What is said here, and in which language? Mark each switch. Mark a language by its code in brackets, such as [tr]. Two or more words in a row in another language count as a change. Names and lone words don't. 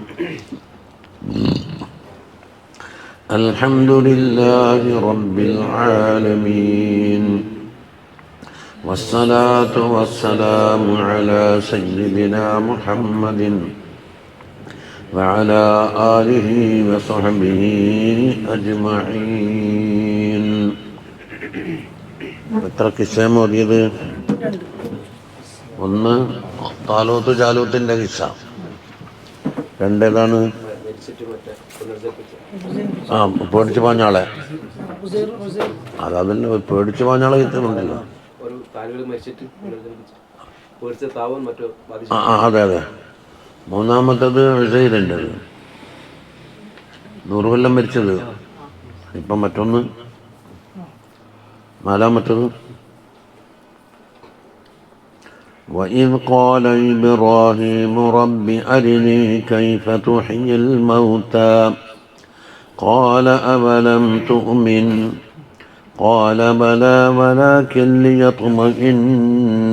[ar] الحمد لله رب العالمين، والصلاة والسلام على سيدنا محمد وعلى آله وصحبه أجمعين. [ml] എത്ര കിസ്സ മോദിയത്? ഒന്ന് താലൂത്ത് ജാലൂത്തിൻ്റെ കിസ്സ. രണ്ടേതാണ്? പേടിച്ചു പാഞ്ഞാളെ. അതന്നെ പേടിച്ചു പാഞ്ഞാളെ കിട്ടുന്നുണ്ടല്ലോ. അതെ അതെ. മൂന്നാമത്തത് ഉസൈറിൻ്റെ 100 കൊല്ലം മരിച്ചത്. ഇപ്പം മറ്റൊന്ന് നാലാമത്തത് [ar] وَإِذْ قَالَ إِبْرَاهِيمُ رَبِّ أَرِنِي كَيْفَ تُحْيِي الْمَوْتَى قَالَ أَوَلَمْ تُؤْمِنْ قَالَ بَلَى وَلَكِنْ لِيَطْمَئِنَّ